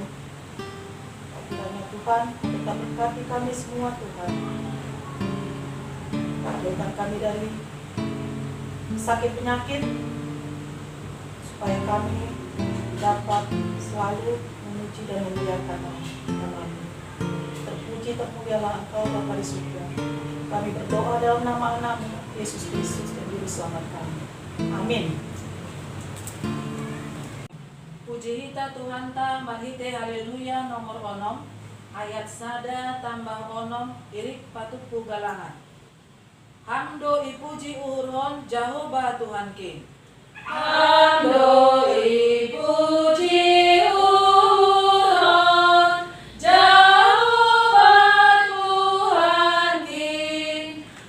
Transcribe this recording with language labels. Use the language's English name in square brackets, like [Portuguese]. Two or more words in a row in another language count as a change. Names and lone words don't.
[Indonesian] Kiranya Tuhan tetap berkati kami semua Tuhan, bebaskan kami dari sakit penyakit, supaya kami dapat selalu memuji dan memuliakan nama-Mu. Terpuji termulialah Engkau Bapa di surga. Kami berdoa dalam nama Anak-Mu Yesus Kristus dan Juru Selamat kami. Amin. [Batak Simalungun] Puji hita Tuhan ta marhite haleluya nomor onom ayat sada tambah onom irik patupu galangan. Hamdo ipuji uhurhon Jahobah Tuhan King. Hamdo ipuji uhurhon Jahobah Tuhan King.